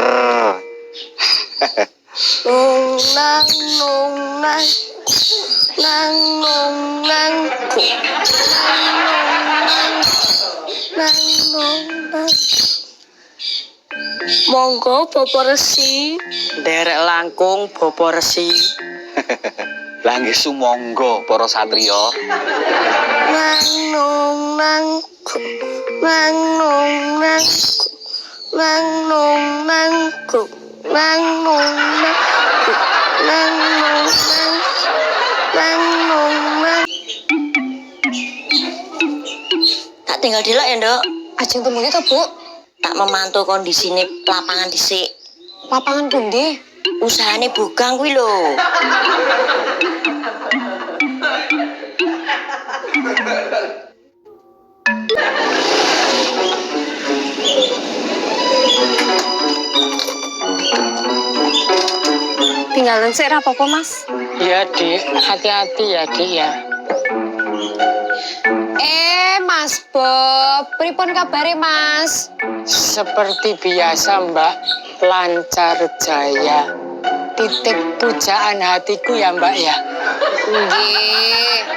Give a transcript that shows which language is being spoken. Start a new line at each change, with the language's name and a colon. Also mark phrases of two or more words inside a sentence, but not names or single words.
Javanese: Nung nang nung nang nang nung nang nang nung nang. Monggo Bapak Resi. Derek langkung Bapak Resi. Lah nggih sumangga para satriya. Nang nung nang nang nung nang nang nung nang nang nung nang nang nung nang nang nung nang. Tak tinggal delok ya, Nduk. Ajeng temunya to, Bu? Tak memantau kondisine lapangan dhisik. Lapangan pundi? Usahane bugang kuwi lho. Tinggalan sik ra apa-apa, Mas. Ya, Dik.
Indonesian: Hati-hati ya,
Javanese: Dik ya. Mas Bob, pripun kabare, Mas?
Indonesian: Seperti biasa, Mbak. Lancar jaya. Titik pujaan hatiku ya, Mbak ya.
Javanese: Nggih.